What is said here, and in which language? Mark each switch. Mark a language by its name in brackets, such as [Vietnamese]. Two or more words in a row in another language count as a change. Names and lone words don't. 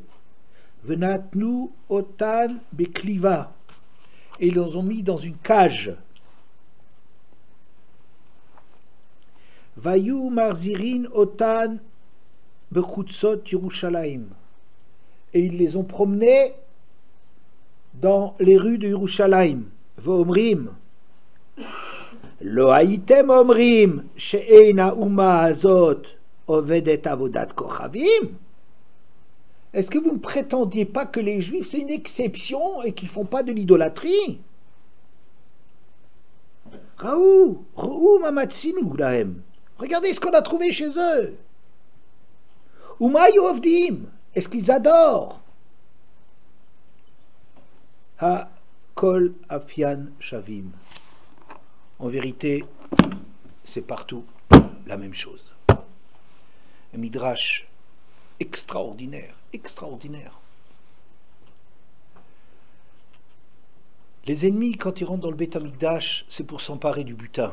[Hebrew] ונתנו אותן בקליבה, [French] et ils les ont mis dans une cage. [Hebrew] והיו מחזירין אותן בחוצות ירושלים, [French] et ils les ont promenés dans les rues de Yerushalayim. [Hebrew] ואומרים לא הייתם אומרים שאין האומה הזאת עובדת עבודת כוכבים. [French] Est-ce que vous ne prétendiez pas que les Juifs c'est une exception et qu'ils ne font pas de l'idolâtrie? [Hebrew] ראו מה מצאנו להם. [French] Regardez ce qu'on a trouvé chez eux. [Hebrew] ומה עובדים. [French] Est-ce qu'ils adorent? [Hebrew] הא כל אפיא שוין. [French] En vérité, c'est partout la même chose. Un midrash extraordinaire, extraordinaire. Les ennemis, quand ils rentrent dans le Beth Amikdash, c'est pour s'emparer du butin.